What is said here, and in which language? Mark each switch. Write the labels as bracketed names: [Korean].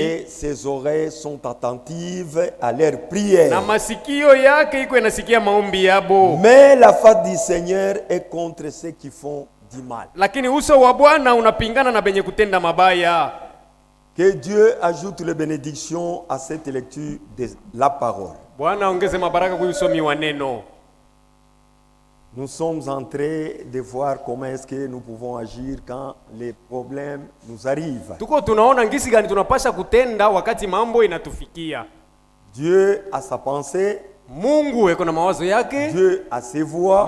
[French] et ses oreilles sont attentives à leurs prières. [Swahili] na masikio yake iko yanasikia maombi yabo. [French] Mais la face du Seigneur est contre ceux qui font du mal. [Swahili] Lakini uso wa Bwana unapingana na benye kutenda mabaya. [French] Que Dieu ajoute les bénédictions à cette lecture de la parole. [Swahili] Bwana ongeze mabaraka kwa usomi wa neno. [French] Nous sommes en train de voir comment est-ce que nous pouvons agir quand les problèmes nous arrivent. [Swahili] Tuko tunaona ngisi gani tunapasha kutenda wakati mambo inatufikia. [French] Dieu a sa pensée, [Swahili] Mungu eko na mawazo yake, [French] Dieu a ses voies